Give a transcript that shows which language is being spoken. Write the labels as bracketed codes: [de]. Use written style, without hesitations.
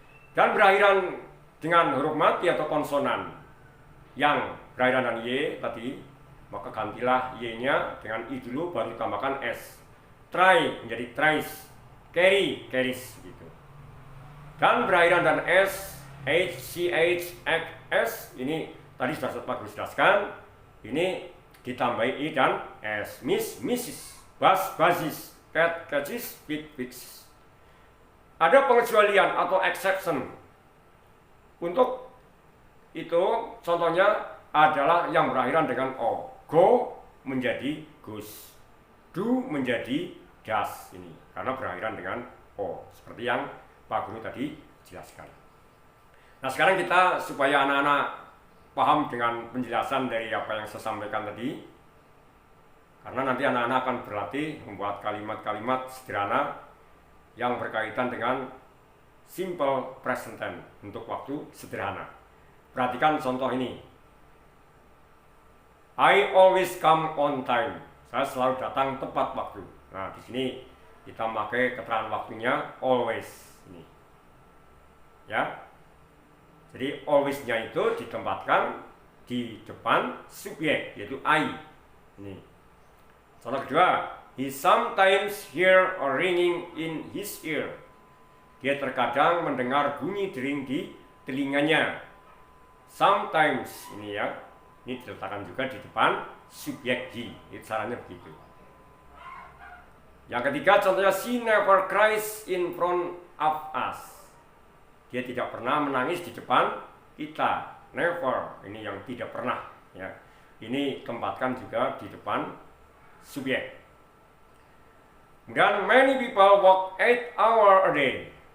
[id] Dan berakhiran dengan huruf mati atau konsonan yang berakhiran dengan y tadi, maka gantilah y-nya dengan i dulu, baru tambahkan s. Try menjadi tries, carry, carries, gitu. Dan berakhiran dan s, h, ch, x, s, ini tadi sudah Pak Guru jelaskan, ini ditambahi i dan s. [en] Miss, misses, bus, buses, cat, catches, pig, pigs. [id] Ada pengecualian atau exception. Untuk itu contohnya adalah yang berakhiran dengan o. Go menjadi goes, do menjadi does, ini karena berakhiran dengan o, seperti yang Pak Guru tadi jelaskan. Nah, sekarang kita supaya anak-anak paham dengan penjelasan dari apa yang saya sampaikan tadi, karena nanti anak-anak akan berlatih membuat kalimat-kalimat sederhana yang berkaitan dengan simple present tense untuk waktu sederhana. Perhatikan contoh ini. [en] I always come on time. [id] Saya selalu datang tepat waktu. Nah, di sini kita memakai keterangan waktunya always ini. Ya. Jadi always-nya itu ditempatkan di depan subjek, yaitu I. Ini. Contoh kedua, [en] he sometimes hear a ringing in his ear. [id] Dia terkadang mendengar bunyi dering di telinganya. Sometimes ini ya, ini diletakkan juga di depan subjek he. Itu caranya begitu. Yang ketiga, contohnya [en] she never cries in front of us. [id] Dia tidak pernah menangis di depan kita. Never, ini yang tidak pernah. Ya, ini tempatkan juga di depan subjek. [en] Kemudian many people work 8 hours a day.